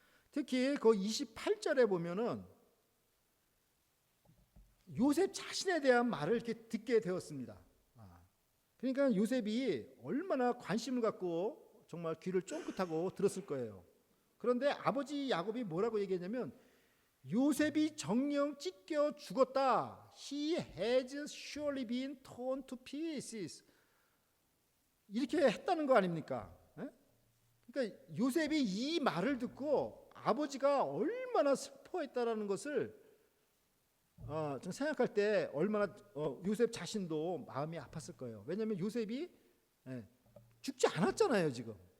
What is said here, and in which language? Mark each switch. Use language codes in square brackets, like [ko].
[ko] 특히 그 28절에 보면은 요셉 자신에 대한 말을 이렇게 듣게 되었습니다. 그러니까 요셉이 얼마나 관심을 갖고 정말 귀를 쫑긋하고 들었을 거예요. 그런데 아버지 야곱이 뭐라고 얘기했냐면 요셉이 정령 찢겨 죽었다. [en] He has surely been torn to pieces. [ko] 이렇게 했다는 거 아닙니까? 그러니까 요셉이 이 말을 듣고 아버지가 얼마나 슬퍼했다라는 것을 좀 생각할 때 얼마나 요셉 자신도 마음이 아팠을 거예요. 왜냐하면 요셉이 죽지 않았잖아요 지금.